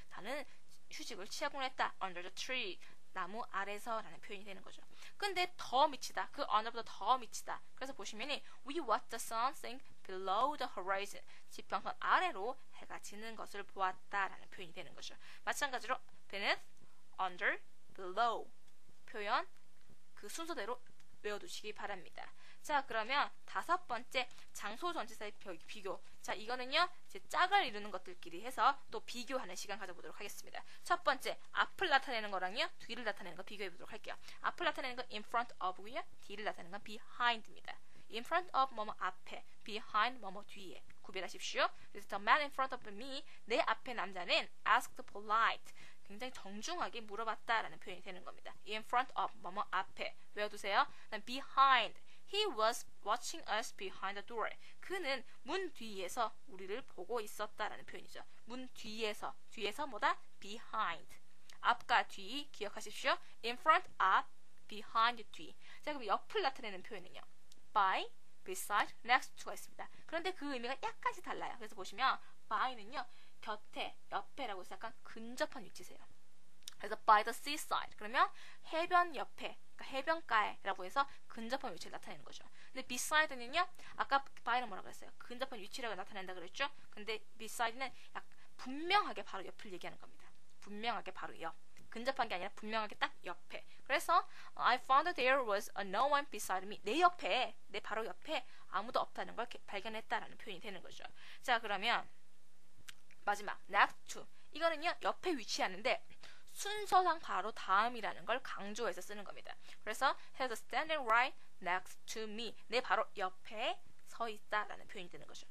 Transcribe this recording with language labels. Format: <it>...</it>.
<ko>나는 휴식을 취하곤 했다.</ko> <en>under the tree.</en> <ko>나무 아래서 라는 표현이 되는 거죠. 근데 더 밑이다. 그 under보다 더 밑이다.</ko> <en>그래서 보시면은 we watched the sun sink below the horizon.</en> <ko>지평선 아래로 해가 지는 것을 보았다 라는 표현이 되는 거죠. 마찬가지로 beneath, under, below 표현 그 순서대로 외워두시기 바랍니다. 자, 그러면 다섯 번째 장소 전치사의 비교. 자, 이거는요 제 짝을 이루는 것들끼리 해서 또 비교하는 시간 가져보도록 하겠습니다. 첫 번째 앞을 나타내는 거랑요 뒤를 나타내는 거 비교해 보도록 할게요. 앞을 나타내는 건 in front of고요, 뒤를 나타내는 건 behind입니다. in front of 뭐뭐 앞에, behind 뭐뭐 뒤에 구별하십시오. 그래서</ko> <en>the man in front of me,</en> <ko>내 앞에 남자는</ko> <en>asked polite,</en> <ko>굉장히 정중하게 물어봤다라는 표현이 되는 겁니다. in front of 뭐뭐 앞에 외워두세요.</ko> <en>그다음 behind, he was watching us behind the door.</en> <ko>그는 문 뒤에서 우리를 보고 있었다라는 표현이죠. 문 뒤에서, 뒤에서 뭐다? behind. 앞과 뒤 기억하십시오. in front 앞, behind 뒤. 자, 그럼 옆을 나타내는 표현은요. by, beside, next to가 있습니다. 그런데 그 의미가 약간씩 달라요. 그래서 보시면 by는요 곁에, 옆에라고 해서 약간 근접한 위치세요. 그래서 by the seaside, 그러면 해변 옆에, 그러니까 해변가에라고 해서 근접한 위치를 나타내는 거죠. 근데 beside는요, 아까 by는 뭐라고 했어요? 근접한 위치라고 나타낸다 그랬죠? 근데 beside는 분명하게 바로 옆을 얘기하는 겁니다. 분명하게 바로 옆. 근접한 게 아니라 분명하게 딱 옆에.</ko> <en>그래서 I found there was no one beside me.</en> <ko>내 옆에, 내 바로 옆에 아무도 없다는 걸 발견했다라는 표현이 되는 거죠. 자, 그러면 마지막 next to, 이거는요 옆에 위치하는데 순서상 바로 다음이라는 걸 강조해서 쓰는 겁니다. 그래서</ko> <en>he was standing right next to me,</en> <ko>내 바로 옆에 서 있다라는 표현이 되는 거죠.</ko>